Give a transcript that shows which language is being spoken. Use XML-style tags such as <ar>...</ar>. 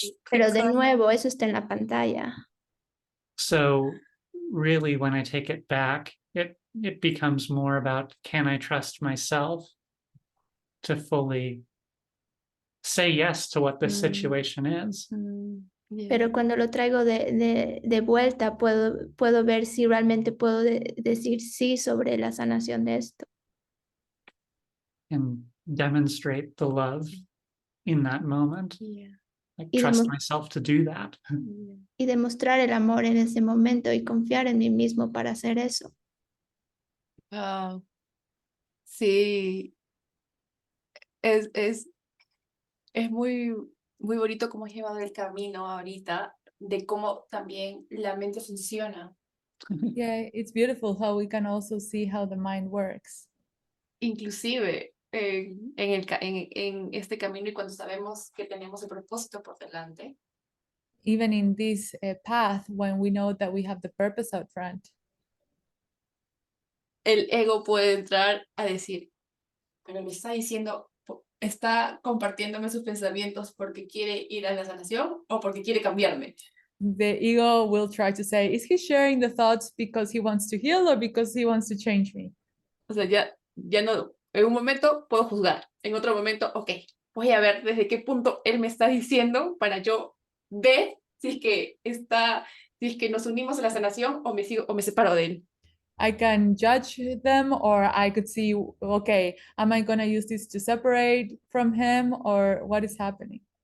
<es>Pero de nuevo, eso está en la pantalla.</es> <en>So really, when I take it back, it becomes more about, can I trust myself to fully say yes to what this situation is?</en> <es>Pero cuando lo traigo de vuelta, puedo ver si realmente puedo decir sí sobre la sanación de esto.</es> <en>And demonstrate the love in that moment. Like</en> <es>Y</es> <en>trust myself to do that.</en> <es>Y demostrar el amor en ese momento y confiar en mí mismo para hacer eso. Sí, es muy bonito cómo has llevado el camino ahorita de cómo también la mente funciona.</es> <en>yeah, it's beautiful how we can also see how the mind works.</en> <es>Inclusive en este camino y cuando sabemos que tenemos el propósito por delante,</es> <en>Even in this path, when we know that we have the purpose out front,</en> <es>el ego puede entrar a decir, pero me está diciendo, está compartiéndome sus pensamientos porque quiere ir a la sanación o porque quiere cambiarme.</es> <en>the ego will try to say, is he sharing the thoughts because he wants to heal or because he wants to change me?</en> <es>O sea, ya no, en un momento puedo juzgar, en otro momento, ok, voy a ver desde qué punto él me está diciendo para yo ver si es que nos unimos a la sanación o me separo de él.</es> <en>I can judge them, or I could see, okay, am I going to use this to separate from him, or what is happening?</en>